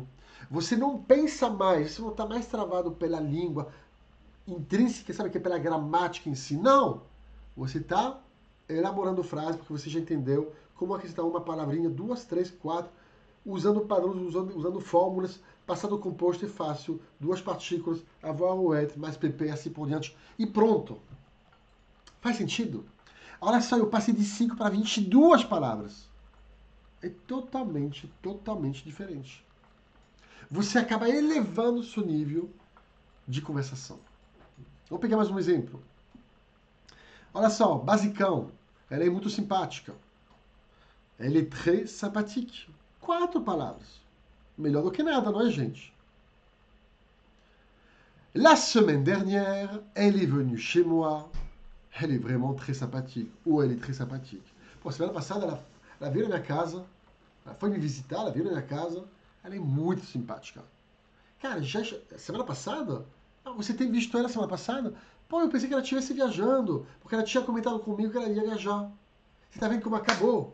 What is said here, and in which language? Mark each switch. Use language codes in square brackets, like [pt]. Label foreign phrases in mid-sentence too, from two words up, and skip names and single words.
[pt] Você não pensa mais, você não está mais travado pela língua intrínseca, sabe, que é pela gramática em si. Não! Você está elaborando frases porque você já entendeu como acrescentar uma palavrinha, 2, 3, 4, usando padrões, usando fórmulas, passado composto e fácil, 2 partículas, [fr] avoir ou être, [pt] mais pp, assim por diante, e pronto. Faz sentido? Olha só, eu passei de 5 para 22 palavras. É totalmente diferente. Você acaba elevando o seu nível de conversação. Vou pegar mais um exemplo. Olha só, basicão. Ela é muito simpática. [fr] Elle est très sympathique. [pt] 4 palavras. Melhor do que nada, não é, gente? [fr] La semaine dernière, elle est venue chez moi. Elle est vraiment très sympathique. Ou elle est très sympathique. [pt] Pô, semana passada ela veio na minha casa. Ela foi me visitar, ela veio na minha casa. Ela é muito simpática. Cara, semana passada? Ah, você tem visto ela semana passada? Pô, eu pensei que ela estivesse viajando. Porque ela tinha comentado comigo que ela ia viajar. Você tá vendo como acabou?